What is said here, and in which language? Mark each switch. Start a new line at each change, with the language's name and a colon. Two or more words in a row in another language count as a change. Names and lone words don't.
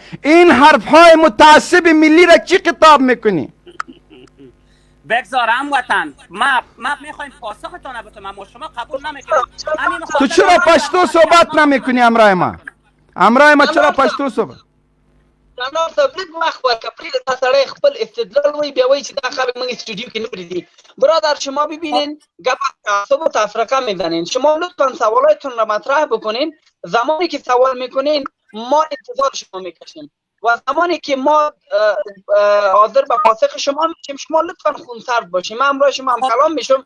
Persian: این حرف های متعصب ملی را چی خطاب میکنی؟ بگذار هموطن، ما میخوایم پاسختان بتونم، اما شما قبول نمیکنید. تو چرا پشتو صحبت نمیکنی امرای ما چرا پشتو صحبت؟
Pashto: جناب صاحب لږ وخت ورکړه، پرېږده تا سړی خپل استدلال وایي، بیا وایي چې دا خبرې موږ استودیو کې نه پرېږدي.
Persian: برادر شما ببینین گپ تعصب و تفرقه میزنین. شما لطفا سوالاتتون را مطرح بکنین. زمانی که سوال میکنین ما انتظار شما میکشیم و زمانی که ما حاضر به پاسخ شما میشیم شما لطفا خونسرد باشیم. من همراه شما هم کلام میشم.